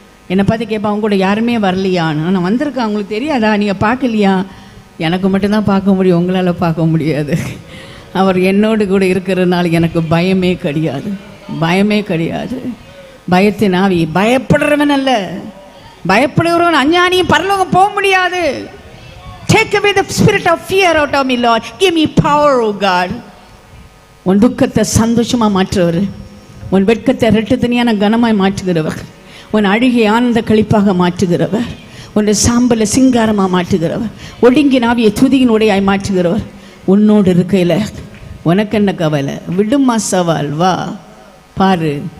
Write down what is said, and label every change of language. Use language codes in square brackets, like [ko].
[ta] என்னை பார்த்து கேட்பா, அவங்க கூட யாருமே வரலையான்னு. நான் வந்திருக்கேன், அவங்களுக்கு தெரியாதா? நீங்கள் பார்க்கலையா? எனக்கு மட்டும்தான் பார்க்க முடியும், உங்களால் பார்க்க முடியாது. அவர் என்னோடு கூட இருக்கிறதுனால எனக்கு பயமே கிடையாது, பயமே கிடையாது. பயத்தின் ஆவி பயப்படுறவன் அல்ல, பயப்படுகிறவன் அஞ்ஞானியும் பரலோகம் போக முடியாது. [en] Take away the spirit of fear out of me, Lord. Give me power, oh God. [ta] உன் துக்கத்தை சந்தோஷமா மாற்றுவர், உன் வெட்கத்தை ரெட்டு தனியான கனமாய் மாற்றுகிறவர், உன் அழுகை ஆனந்த கழிப்பாக மாற்றுகிறவர், உன் சாம்பலை சிங்காரமா மாற்றுகிறவர், ஒடுங்கி நாவிய துதியின் உடையாய் மாற்றுகிறவர். உன்னோடு இருக்கையில் உனக்கு என்ன கவலை? விடுமா சவால், வா பாரு.